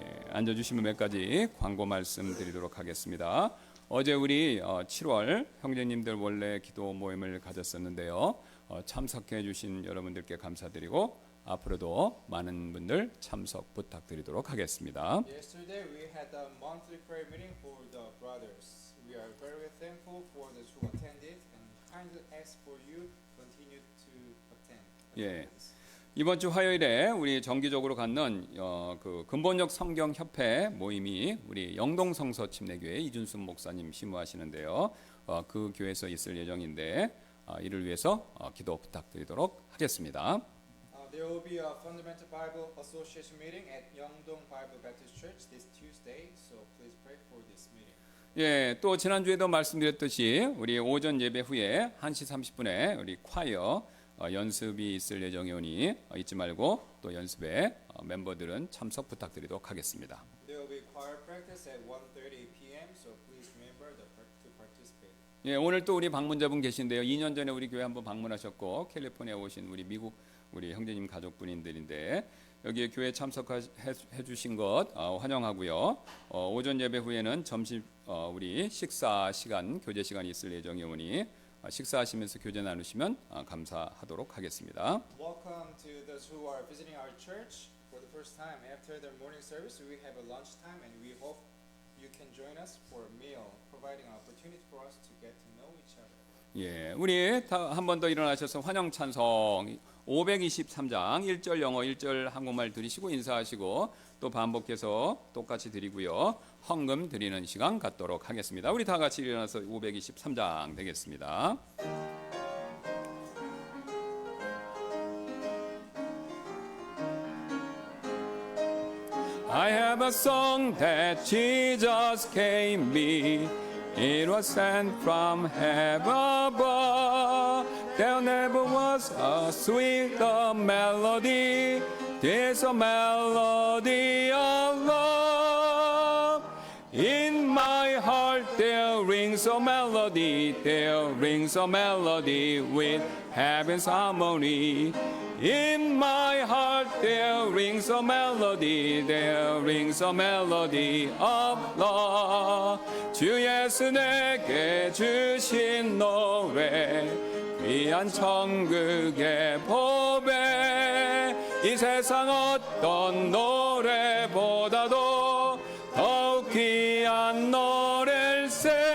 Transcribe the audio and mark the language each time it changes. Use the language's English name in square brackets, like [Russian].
[Korean] 앉아주시면 몇 가지 광고 말씀 드리도록 하겠습니다. 어제 우리 7월 형제님들 원래 기도 모임을 가졌었는데요. 참석해 주신 여러분들께 감사드리고 앞으로도 많은 분들 참석 부탁드리도록 하겠습니다. [English] Yesterday we had a monthly prayer meeting for the brothers. We are very thankful for those who attended and kindly ask for you continue to attend. [Korean] 예. 이번 주 화요일에 우리 정기적으로 갖는 그 근본적 성경 협회 모임이 우리 영동성서 침례교회 이준순 목사님 심우하시는데요. 그 교회에서 있을 예정인데 이를 위해서 기도 부탁드리도록 하겠습니다. [English] There will be a Fundamental Bible Association meeting at Yeongdong Bible Baptist Church this Tuesday, so please pray for this meeting. [Korean] 예, 또 지난주에도 말씀드렸듯이 우리 오전 예배 후에 1시 30분에 우리 콰이어 연습이 있을 예정이오니 잊지 말고 또 연습에 멤버들은 참석 부탁드리도록 하겠습니다. [English] There will be choir practice at 1:30 p.m. so please remember to participate. [Korean] 예, 오늘 또 우리 방문자분 계신데요. 2년 전에 우리 교회 한번 방문하셨고 캘리포니아 오신 우리 미국 우리 형제님 가족분들인데 여기에 교회 참석해 주신 것 환영하고요. 오전 예배 후에는 점심 우리 식사 시간 교제 시간이 있을 예정이오니 식사하시면서 교제 나누시면 감사하도록 하겠습니다. [English] Welcome to those who are visiting our church for the first time. After the morning service, we have a lunch time, and we hope you can join us for a meal, providing an opportunity for us to get to know each other. [Korean] 예, 우리 한 번 더 일어나셔서 환영 찬송 523장 1절 영어 1절 한국말 들으시고 인사하시고 또 반복해서 똑같이 드리고요. 헌금 드리는 시간 갖도록 하겠습니다. 우리 다 같이 일어나서 523장 되겠습니다. [English] I have a song that Jesus gave me. It was sent from heaven above. There never was a sweeter melody. There's a melody of love. In my heart there rings a melody. There rings a melody with heaven's harmony. In my heart there rings a melody. There rings a melody of love. [Korean] 주 예수 내게 주신 노래 귀한 천국의 보배 이 세상 어떤 노래보다도 더욱 귀한 노래일세